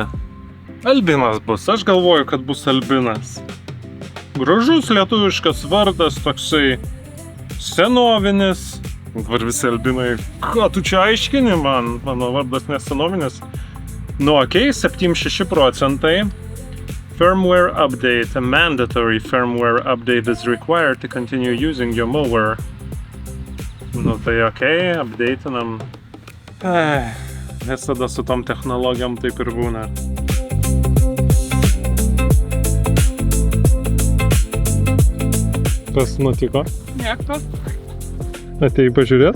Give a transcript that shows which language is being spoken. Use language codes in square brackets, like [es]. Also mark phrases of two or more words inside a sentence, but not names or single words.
[lt] Albinas bus. Aš galvoju, kad bus Albinas. Gražus lietuviškas vardas, toksai senovinis. Dabar visi Albinai, ką tu čia aiškini man? Mano vardas nesenovinis. Nu, okei, 76%. [en] Firmware update. A mandatory firmware update is required to continue using your mower. [lt] Nu, tai okei, updatinam. Visada su tom technologijom taip ir būna. Kas nutiko? Nieko. Atėjai pažiūrėt?